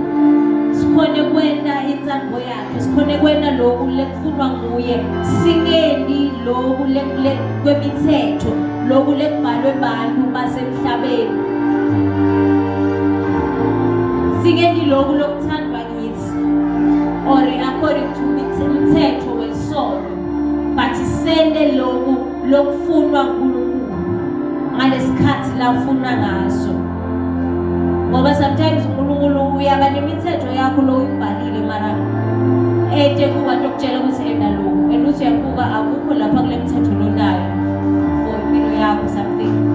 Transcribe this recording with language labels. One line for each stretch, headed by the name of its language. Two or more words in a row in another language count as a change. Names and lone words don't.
Swati: Sikhone kwenda intsandvo yakhe, sikhone kwenda lokhu lekufunwa nguye, singeni lokhu kwemithetho, lokhu lekubhalwe bantu basemhlabeni. Singeni lokhu lokuthandwa kithi,
English: or according to
Swati: umthetho wesolo, but sende lokhu lokufunwa nguNkulunkulu ngalesikhathi la ufuna ngaso. Ngoba sometimes uNkulunkulu uyaba nemithetho yakho lo uyibhalile mara ete kuba tokutshela ukuthi enda lokhu, and uthi uyabuka akukho lapha kule mithetho lonayo for impilo yakho something.